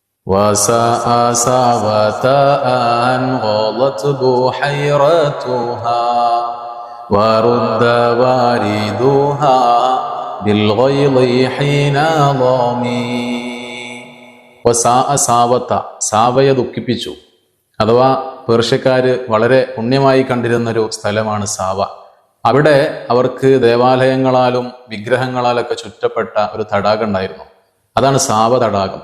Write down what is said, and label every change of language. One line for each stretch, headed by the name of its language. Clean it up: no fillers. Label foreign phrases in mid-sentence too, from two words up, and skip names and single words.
Arabic: وساء ساوة أن غلت بحيرتها ورد واردها بالغيظ حين ضمي.
Malayalam: സാവയെ ദുഃഖിപ്പിച്ചു. അഥവാ പേർഷ്യക്കാര് വളരെ പുണ്യമായി കണ്ടിരുന്നൊരു സ്ഥലമാണ് സാവ. അവിടെ അവർക്ക് ദേവാലയങ്ങളാലും വിഗ്രഹങ്ങളാലൊക്കെ ചുറ്റപ്പെട്ട ഒരു തടാകം ഉണ്ടായിരുന്നു. അതാണ് സാവ തടാകം.